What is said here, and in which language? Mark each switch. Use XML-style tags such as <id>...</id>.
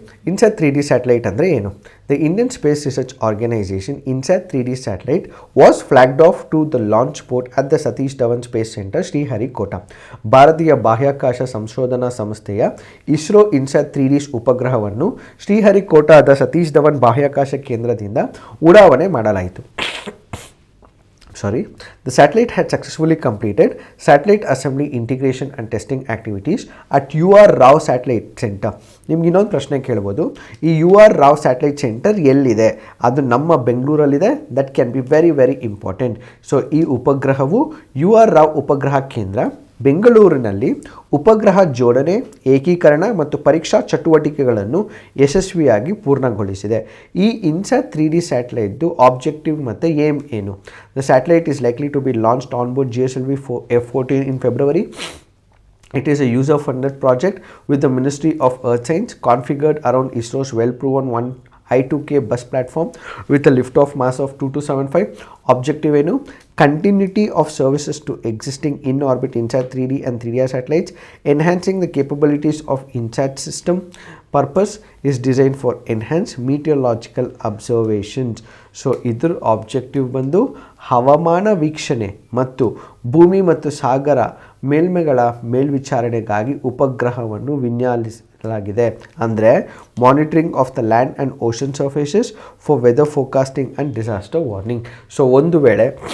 <kn>INSAT 3D satellite ಅಂದರೆ ಏನು?</kn> <en>The Indian Space Research Organization INSAT 3D satellite was flagged off to the launch port at the Satish Dhawan Space Center, Sriharikota.</en> <kn>ಭಾರತೀಯ ಬಾಹ್ಯಾಕಾಶ ಸಂಶೋಧನಾ ಸಂಸ್ಥೆಯ ISRO INSAT 3D ಉಪಗ್ರಹವನ್ನು ಶ್ರೀಹರಿಕೋಟಾದ Satish Dhawan ಬಾಹ್ಯಾಕಾಶ ಕೇಂದ್ರದಿಂದ ಉಡಾವಣೆ ಮಾಡಲಾಯಿತು.</kn> <en>The satellite had successfully completed satellite assembly, integration and testing activities at UR Rao Satellite Center.</en> <kn>ನಿಮ್ಗೆ ಇನ್ನೊಂದು ಪ್ರಶ್ನೆ ಕೇಳ್ಬೋದು, ಈ UR Rao Satellite Center ಎಲ್ಲಿದೆ? ಅದು ನಮ್ಮ ಬೆಂಗಳೂರಲ್ಲಿದೆ.</kn> <en>That can be very very important.</en> <kn>So ಈ ಉಪಗ್ರಹವು UR Rao ಉಪಗ್ರಹ ಕೇಂದ್ರ ಬೆಂಗಳೂರಿನಲ್ಲಿ ಉಪಗ್ರಹ ಜೋಡಣೆ, ಏಕೀಕರಣ ಮತ್ತು ಪರೀಕ್ಷಾ ಚಟುವಟಿಕೆಗಳನ್ನು ಯಶಸ್ವಿಯಾಗಿ ಪೂರ್ಣಗೊಳಿಸಿದೆ. ಈ ಇನ್ಸ್ಯಾಟ್ 3D ಸ್ಯಾಟಲೈಟ್ದು ಆಬ್ಜೆಕ್ಟಿವ್ ಮತ್ತು ಏಮ್ ಏನು?</kn> <en>The satellite is likely to be launched on board GSLV F-14 in February. It is a user-funded project with the Ministry of Earth Science, configured around ISRO's well-proven I2K bus platform with a lift-off mass of 2275.</en> <kn>Objective ಏನು?</kn> <en>Continuity of services to existing in-orbit INSAT 3D and 3DR satellites, enhancing the capabilities of INSAT system. Purpose is designed for enhanced meteorological observations.</en> <kn>So ಇದ್ರ objective ಬಂದು ಹವಾಮಾನ ವೀಕ್ಷಣೆ ಮತ್ತು ಭೂಮಿ ಮತ್ತು ಸಾಗರ ಮೇಲ್ಮೆಗಳ ಮೇಲ್ವಿಚಾರಣೆಗಾಗಿ ಉಪಗ್ರಹವನ್ನು ವಿನ್ಯಾಸಲಾಗಿದೆ.</kn> <en>ಅಂದರೆ monitoring of the land and ocean surfaces for weather forecasting and disaster warning.</en> <kn>So ಒಂದು ವೇಳೆ</kn>